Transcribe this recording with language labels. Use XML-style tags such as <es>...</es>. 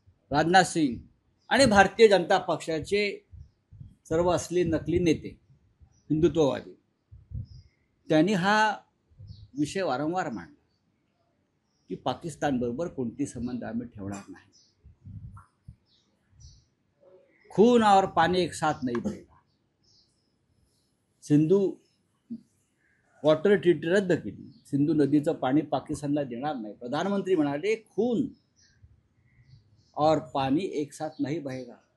<mr>राजनाथ सिंग आणि भारतीय जनता पक्षाचे सर्व असली नकली नेते हिंदुत्ववादी, त्यांनी हा विषय वारंवार मांडला की पाकिस्तान बरोबर कोणती संबंध आम्ही ठेवणार नाही।</mr> <hi>खून और पानी एक साथ नहीं बहेगा।</hi> <mr>सिंधू वॉटर ट्रीटी रद्द केली। सिंधू नदीचं पाणी पाकिस्तानला देणार नाही। प्रधानमंत्री म्हणाले</mr> <hi>खून और पानी एक साथ नहीं बहेगा।</hi>